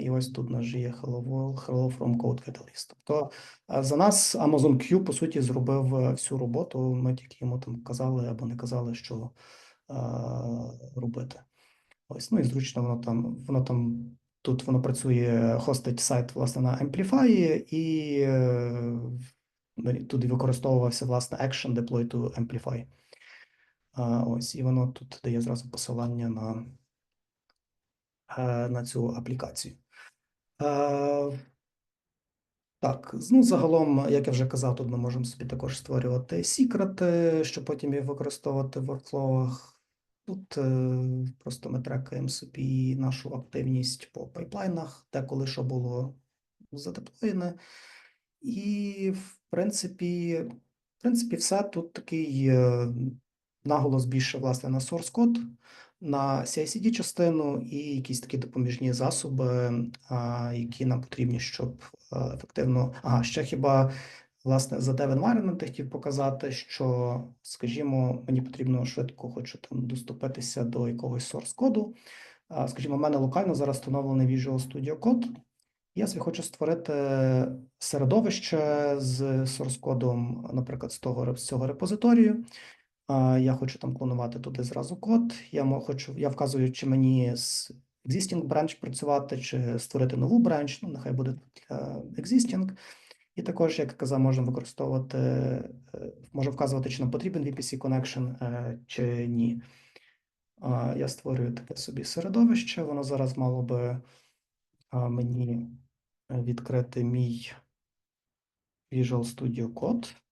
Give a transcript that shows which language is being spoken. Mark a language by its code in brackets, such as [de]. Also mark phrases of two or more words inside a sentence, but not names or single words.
[uk] І ось тут у нас же є [en] Hello World, Hello from CodeCatalyst. [uk] Тобто за нас Amazon Q, по суті, зробив всю роботу. Ми тільки йому там казали або не казали, що робити. Ось, ну і зручно воно там тут воно працює, хостить сайт, власне, на Amplify, і тут використовувався, власне, [en] action deploy to Amplify. [uk] Ось, і воно тут дає зразу посилання на цю аплікацію. Так, ну загалом, як я вже казав, тут ми можемо собі також створювати секрети, щоб потім їх використовувати в воркфлоах. Тут просто ми трекаємо собі нашу активність по пайплайнах, де коли що було задеплоєне. І, в принципі, все. Тут такий наголос більше, власне, на [en] source code, [uk] на CI/CD частину і якісь такі допоміжні засоби, які нам потрібні, щоб ефективно. Ще хіба, власне, за [en] dev environment [uk] хотів показати, що, скажімо, мені потрібно швидко, хочу там доступитися до якогось source коду. Скажімо, в мене локально зараз встановлений Visual Studio Code. Я собі хочу створити середовище з source-кодом, наприклад, з цього репозиторію. Я хочу там клонувати туди зразу код. Я вказую, чи мені з [en] existing branch [uk] працювати, чи створити нову branch. Ну, нехай буде existing. І також, як я казав, можна вказувати, чи нам потрібен [en] VPC connection, [uk] чи ні. Я створюю таке собі середовище. Воно зараз мало би мені відкрити мій Visual Studio Code.